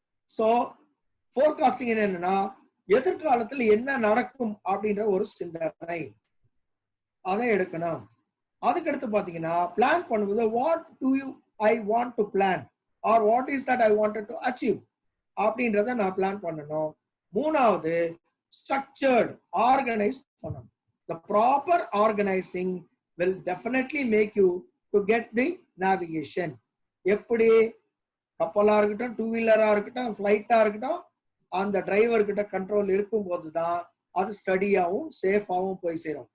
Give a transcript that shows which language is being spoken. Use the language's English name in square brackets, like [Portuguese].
[Tamil] So forecasting என்னன்னா, எதிர்காலத்துல என்ன நடக்கும் அப்படின்ற ஒரு சிந்தனை, அதை எடுக்கணும். அதுக்கடுத்து பாத்தீங்கன்னா, பிளான் பண்ணுவது [English] what do I want to plan or what is that I wanted to achieve [Tamil] அப்படின்றத நான் பிளான் பண்ணணும். 3வது [English] structured, organized பண்ணணும். The proper organizing will definitely make you to get the navigation. [Tamil] எப்படி கப்பலா இருக்கட்டும், டூ வீலரா இருக்கட்டும், ஃபிளைட்டா இருக்கட்டும், அந்த டிரைவர் கிட்ட கண்ட்ரோல் இருக்கும் போதுதான் அது ஸ்டடியாவும் சேஃபாவும் போய் சேரும்.